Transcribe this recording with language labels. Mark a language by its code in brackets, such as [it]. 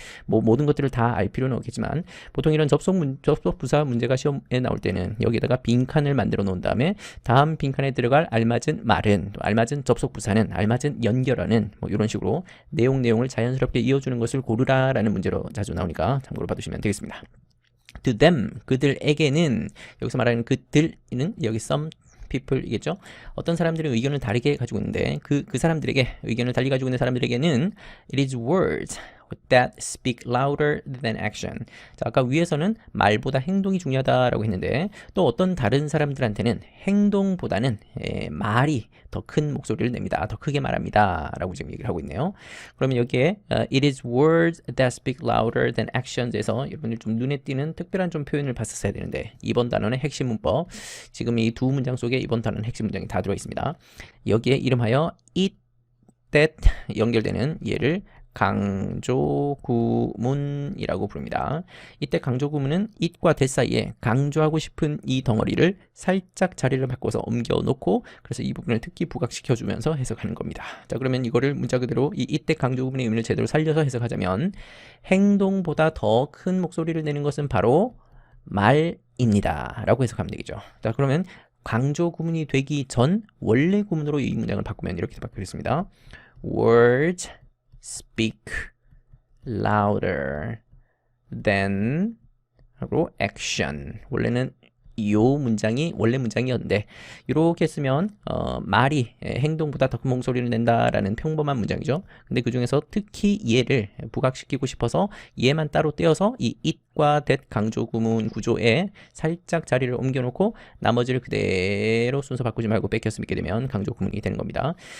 [ko] 뭐 모든 것들을 다 알 필요는 없겠지만 보통 이런 접속부사 문제가 시험에 나올 때는 여기다가 빈칸을 만들어 놓은 다음에 다음 빈칸에 들어갈 알맞은 말은 또 알맞은 접속부사는 알맞은 연결어는 뭐 이런 식으로 내용을 자연스럽게 이어주는 것을 고르라라는 문제로 자주 나오니까 참고로 봐두시면 되겠습니다. [en] To them, [ko] 그들에게는 여기서 말하는 그들은 여기 [en] some people [ko] 이겠죠. 어떤 사람들은 의견을 다르게 가지고 있는데 그 사람들에게 의견을 달리 가지고 있는 사람들에게는 [en] it is worth that speak louder than action. [ko] 자, 아까 위에서는 말보다 행동이 중요하다라고 했는데 또 어떤 다른 사람들한테는 행동보다는 말이 더 큰 목소리를 냅니다. 더 크게 말합니다. 라고 지금 얘기를 하고 있네요. 그러면 여기에 [en] it is words that speak louder than actions [ko] 에서 여러분들 좀 눈에 띄는 특별한 좀 표현을 봤었어야 되는데 이번 단어는 핵심 문법. 지금 이 두 문장 속에 이번 단어는 핵심 문장이 다 들어 있습니다. 여기에 이름하여 it, that 연결되는 얘를 강조구문이라고 부릅니다. 이때 강조구문은 it과 that 사이에 강조하고 싶은 이 덩어리를 살짝 자리를 바꿔서 옮겨 놓고 그래서 이 부분을 특히 부각시켜 주면서 해석하는 겁니다. 자, 그러면 이거를 문자 그대로 이 it 강조구문의 의미를 제대로 살려서 해석하자면 행동보다 더 큰 목소리를 내는 것은 바로 말입니다. 라고 해석하면 되겠죠. 자, 그러면 강조 구문이 되기 전 원래 구문으로 이 문장을 바꾸면 이렇게 바뀌겠습니다. [en] Words speak louder than [ko] 하고 [en] action. [ko] 원래는 이 문장이 원래 문장이었는데 이렇게 쓰면 말이 행동보다 더 큰 목소리를 낸다라는 평범한 문장이죠. 근데 그 중에서 특히 얘를 부각시키고 싶어서 얘만 따로 떼어서 이 it과 that 강조 구문 구조에 살짝 자리를 옮겨놓고 나머지를 그대로 순서 바꾸지 말고 뺏겼으면 있게 되면 강조 구문이 되는 겁니다.